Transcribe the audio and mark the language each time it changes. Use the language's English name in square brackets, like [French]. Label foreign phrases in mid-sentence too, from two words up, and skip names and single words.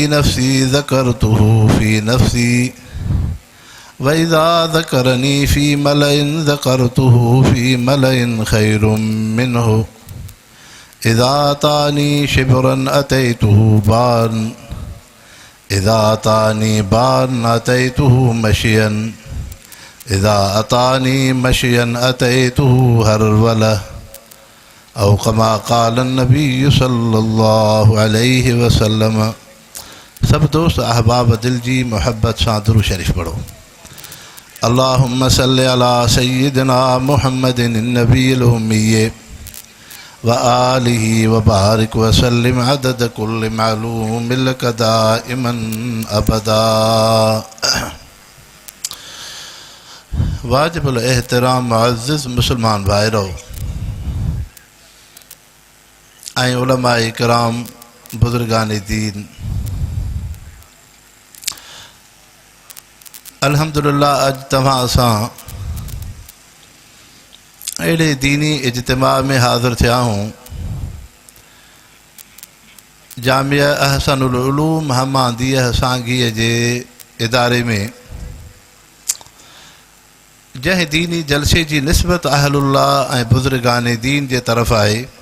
[Arabic] نفسي ذكرته في نفسي وإذا ذكرني في ملأ ذكرته في ملأ خير منه إذا أتاني شبرا أتيته بان إذا أتاني بان أتيته مشيا إذا أتاني مشيا أتيته هرولة أو كما قال النبي صلى الله عليه وسلم. [Sindhi] सब दोस्त अहबाब दिल जी मोहब्बत सां दुरूद शरीफ पढ़ो। [Arabic] اللهم صل على سيدنا محمد النبي الأمي وآله وبارك وسلم عدد كل معلوم لك دائما أبدا. [Sindhi] वाजिबुल एहतराम मुअज़्ज़िज़ मुसलमान भाइरो ऐं उलमाए इकराम बुज़ुर्गान दीन, अल्हम्दुलिल्लाह अॼु तव्हां सां अहिड़े दीनी इज्तिमा में हाज़िर थिया हूँ जामिया अहसनुल उलूम हमादीह सांगीअ जे इदारे में, जंहिं दीनी जलसे जी निस्बत अहलुल्लाह ऐं बुज़ुर्गान दीन जे तरफ़ आहे।